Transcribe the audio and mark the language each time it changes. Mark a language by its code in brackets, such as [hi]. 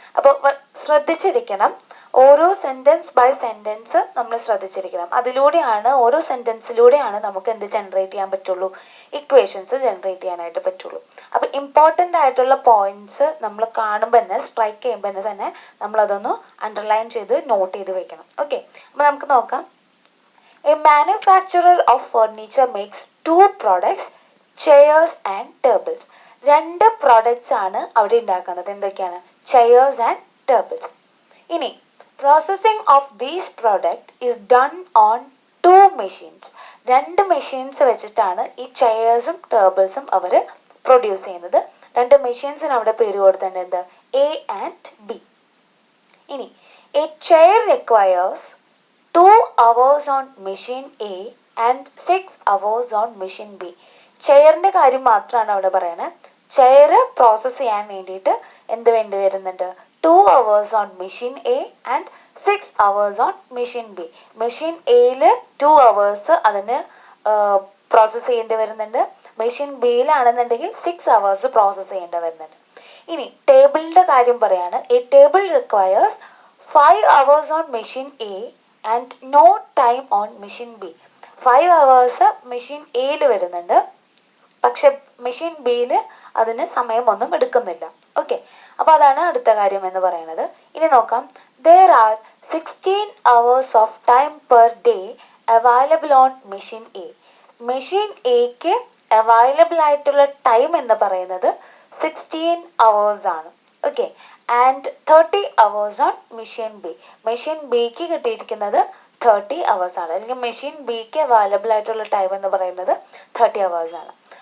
[ml] അപ്പോൾ ശ്രദ്ധിച്ചിരിക്കണം, ഓരോ sentence by sentence നമ്മൾ ശ്രദ്ധിച്ചിരിക്കണം. അതിലൂടെയാണ് ഓരോ സെൻറ്റൻസിലൂടെയാണ് നമുക്ക് എന്ത് ജനറേറ്റ് ചെയ്യാൻ പറ്റുള്ളൂ, ഇക്വേഷൻസ് ജനറേറ്റ് ചെയ്യാനായിട്ട് പറ്റുള്ളൂ. അപ്പോൾ ഇമ്പോർട്ടൻ്റ് ആയിട്ടുള്ള പോയിന്റ്സ് നമ്മൾ കാണുമ്പോൾ തന്നെ സ്ട്രൈക്ക് ചെയ്യുമ്പോൾ തന്നെ നമ്മളതൊന്ന് അണ്ടർലൈൻ ചെയ്ത് നോട്ട് ചെയ്ത് വെക്കണം. ഓക്കെ, അപ്പോൾ നമുക്ക് നോക്കാം. [en] A manufacturer of furniture makes 2 products, chairs and tables. [ml] 2 products ആണ് അവിടെ ഉണ്ടാക്കുന്നത്. എന്തൊക്കെയാണ്? [en] chairs and tables. [ml] ഇനി [en] processing of these product is done on 2 machines. [ml] 2 machines വെച്ചിട്ടാണ് ഈ ചെയേഴ്സും ടേബിൾസും അവർ പ്രൊഡ്യൂസ് ചെയ്യുന്നത്. 2 മെഷീൻസിന് അവിടെ പേര് കൊടുത്തിട്ടുണ്ട്, എന്ത്? [en] A and B. [ml] ഇനി [en] a chair requires 2 hours on machine A and 6 hours on machine B. [ml] ചെയറിൻ്റെ കാര്യം മാത്രമാണ് അവിടെ പറയുന്നത്. ചെയർ പ്രോസസ്സ് ചെയ്യാൻ വേണ്ടിയിട്ട് എന്ത് വേണ്ടി വരുന്നുണ്ട്? [en] 2 hours on machine A and 6 hours on machine B. [ml] Machine എയിൽ 2 hours അതിന് പ്രോസസ്സ് ചെയ്യേണ്ടി വരുന്നുണ്ട്. മെഷീൻ ബിയിലാണെന്നുണ്ടെങ്കിൽ 6 hours പ്രോസസ്സ് ചെയ്യേണ്ടി വരുന്നുണ്ട്. ഇനി ടേബിളിൻ്റെ കാര്യം പറയാണ്. [en] A table requires 5 hours on machine A and no time on machine B. [ml] 5 hours machine എയിൽ വരുന്നുണ്ട്, പക്ഷെ മെഷീൻ ബിയിൽ അതിന് സമയമൊന്നും എടുക്കുന്നില്ല. ഓക്കെ, അപ്പോൾ അതാണ് അടുത്ത കാര്യം എന്ന് പറയുന്നത്. ഇനി നോക്കാം. [en] there are 16 hours of time per day available on machine A. [ml] Machine എക്ക് അവൈലബിൾ ആയിട്ടുള്ള ടൈം എന്ന് പറയുന്നത് 16 hours ആണ്. [en] Okay, and 30 hours on machine B. [ml] Machine ബിക്ക് കിട്ടിയിരിക്കുന്നത് 30 hours ആണ്, അല്ലെങ്കിൽ മെഷീൻ ബിക്ക് അവൈലബിൾ ആയിട്ടുള്ള ടൈം എന്ന് പറയുന്നത് 30 hours ആണ്.